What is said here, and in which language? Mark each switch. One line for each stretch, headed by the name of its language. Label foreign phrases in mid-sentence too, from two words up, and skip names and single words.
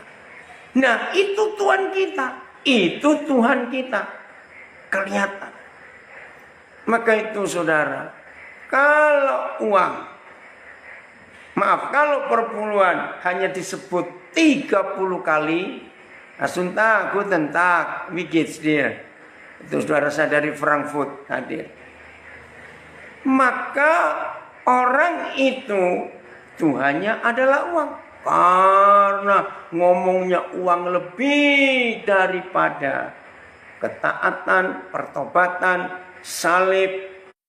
Indonesian: Nah, itu Tuhan kita, itu Tuhan kita. Kelihatan. Maka itu saudara, kalau uang, kalau perpuluhan hanya disebut 30 kali,
German: asunta, guten Tag, wie geht's dir?
Indonesian: Itu saudara saya dari Frankfurt hadir. Maka orang itu Tuhannya adalah uang. Karena ngomongnya uang lebih daripada ketaatan, pertobatan, salib.